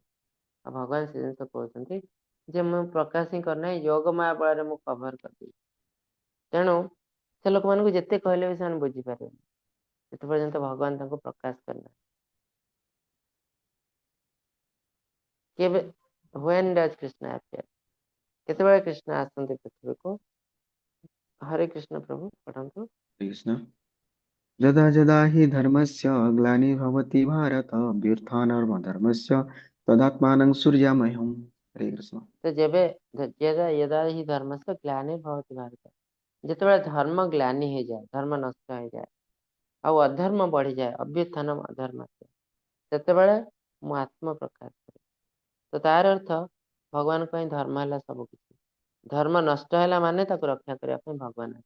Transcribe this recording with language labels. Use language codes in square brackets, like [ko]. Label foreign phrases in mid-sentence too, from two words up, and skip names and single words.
[or] ଆଉ ଭଗବାନ ସେ ଜିନିଷ କହୁଛନ୍ତି ଯେ ମୁଁ ପ୍ରକାଶ ହିଁ କରିନାହିଁ, ଯୋଗ ମାୟା ବଳରେ ମୁଁ କଭର କରିଦେଇଛି। ତେଣୁ ସେ ଲୋକମାନଙ୍କୁ ଯେତେ କହିଲେ ବି ସେମାନେ ବୁଝିପାରିବେନି ଯେତେ ପର୍ଯ୍ୟନ୍ତ ଭଗବାନ ତାଙ୍କୁ ପ୍ରକାଶ କରିନାହାନ୍ତି। କେବେ [en] when does Krishna appear? [or] କେତେବେଳେ କୃଷ୍ଣ ଆସନ୍ତି ପୃଥିବୀକୁ? ହରେ କୃଷ୍ଣ ପ୍ରଭୁ ପଢ଼ନ୍ତୁ। [sa] हरे कृष्ण। यदा यदा हि धर्मस्य ग्लानिर्भवति भारत अभ्युत्थानधर्मस्य तदात्मानं सूर्यामयम्। हरे कृष्ण। [or] ତ ଯେବେ [sa] ଯଦା यदा हि ଧର୍ମस्य ଗ୍ଲାନିର୍ଭବତି ଭାରତ, [or] ଯେତେବେଳେ ଧର୍ମ ଗ୍ଲାନି ହେଇଯାଏ, ଧର୍ମ ନଷ୍ଟ ହେଇଯାଏ ଆଉ ଅଧର୍ମ ବଢିଯାଏ, [sa] ଅଭ୍ୟୁତ୍ଥାନ ଅଧର୍ମ, [or] ସେତେବେଳେ ମୁଁ ଆତ୍ମ ପ୍ରକାଶ କରେ। ତ ତାର ଅର୍ଥ ଭଗବାନଙ୍କ ପାଇଁ ଧର୍ମ ହେଲା ସବୁ କିଛି। ଧର୍ମ ନଷ୍ଟ ହେଲା ମାନେ ତାକୁ ରକ୍ଷା କରିବା ପାଇଁ ଭଗବାନ ଆସିବେ।